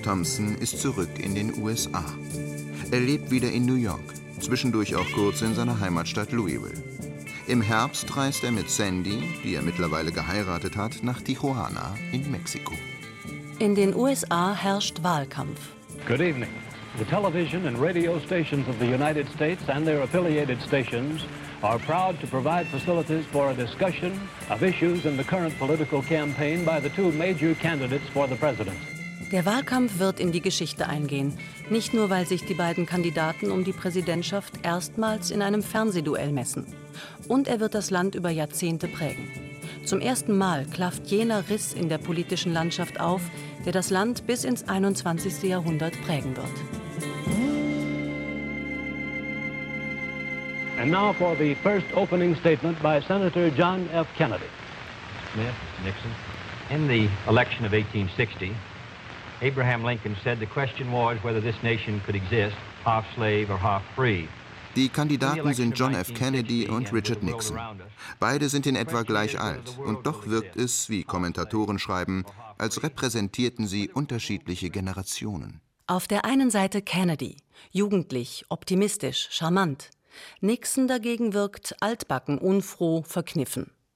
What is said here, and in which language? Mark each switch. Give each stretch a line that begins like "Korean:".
German: Thompson ist zurück in den USA. Er lebt wieder in New York, zwischendurch auch kurz in seiner Heimatstadt Louisville. Im Herbst reist er mit Sandy, die er mittlerweile geheiratet hat, nach Tijuana in Mexiko. In den USA herrscht Wahlkampf.
English: Good evening. The television and radio stations of the United States and their affiliated stations are proud to provide facilities for a discussion of issues in the current political campaign by the two major candidates for the president.
German: Der Wahlkampf wird in die Geschichte eingehen. Nicht nur, weil sich die beiden Kandidaten um die Präsidentschaft erstmals in einem Fernsehduell messen. Und er wird das Land über Jahrzehnte prägen. Zum ersten Mal klafft jener Riss in der politischen Landschaft auf, der das Land bis ins 21. Jahrhundert prägen wird.
English: And now for the first opening statement by Senator John F. Kennedy. Smith, Nixon, in the election of 1860, Abraham Lincoln said the question was whether this nation could exist half slave or half free.
German: Die Kandidaten sind John F. Kennedy und Richard Nixon. Beide sind in etwa gleich alt. Und doch wirkt es, wie Kommentatoren schreiben, als repräsentierten sie unterschiedliche Generationen. Auf der einen Seite Kennedy. Jugendlich, optimistisch, charmant. Nixon dagegen wirkt altbacken, unfroh, verkniffen.